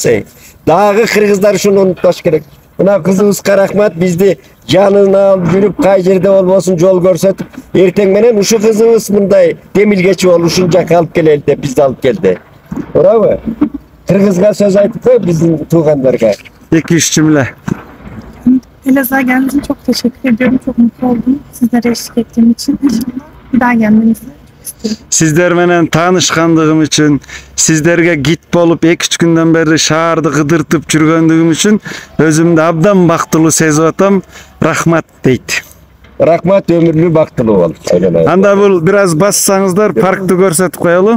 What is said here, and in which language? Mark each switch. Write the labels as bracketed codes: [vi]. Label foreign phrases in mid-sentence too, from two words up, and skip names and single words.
[ky] Дагы кыргыздар ушуну унутпаш керек. Мына кызыбызга рахмат, бизди жанына алып жүрүп, кай жерде болбосун жол көрсөтүп, эртең менен ушу кызыбыз мындай демилгечи болуп ушул жака алып келели деп бизди алып келди. Туурабы? Кыргызга сөз айтып кой биздин туугандарга. [tr] 2-3 cümle. Elazığ'a geldiğiniz için çok teşekkür ediyorum. Çok mutlu oldum sizlere eşlik ettiğim için. İnşallah bir daha gelmenizi çok istiyorum. [ky] Sizler менен таанышкандыгым үчүн, сиздерге гид болуп 2-3 күндөн бери шаарды кыдыртып жүргөндүгүм үчүн өзүмдү абдан бактылуу сезип атам. Рахмат дейт. Рахмат, өмүрлүү бактылуу бол. Анда бул бир аз бассаңыздар, паркты көрсөтүп коелу.